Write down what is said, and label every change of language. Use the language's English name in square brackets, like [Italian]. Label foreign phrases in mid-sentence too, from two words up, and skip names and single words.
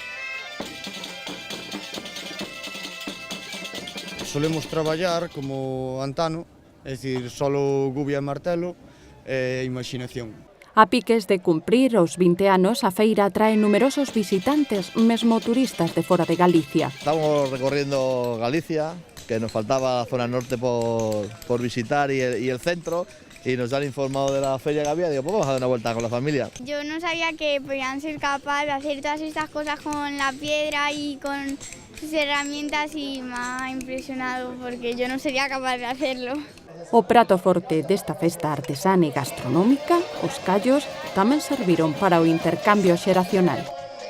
[Galician] Solemos traballar como antano, é dicir, solo gubia e martelo e imaginación. A piques de cumprir os 20 anos, a feira atrae numerosos visitantes, mesmo turistas de fora de Galicia. [Spanish] Estamos recorriendo Galicia, que nos faltaba la zona norte por visitar y el centro, y nos han informado de la feria que había. Digo, pues vamos a dar una vuelta con la familia. Yo no sabía que podían ser capaces de hacer todas estas cosas con la piedra y con sus herramientas y me ha impresionado porque yo no sería capaz de hacerlo. [Galician] O prato forte desta festa artesana e gastronómica, os callos, tamén serviron para o intercambio xeracional.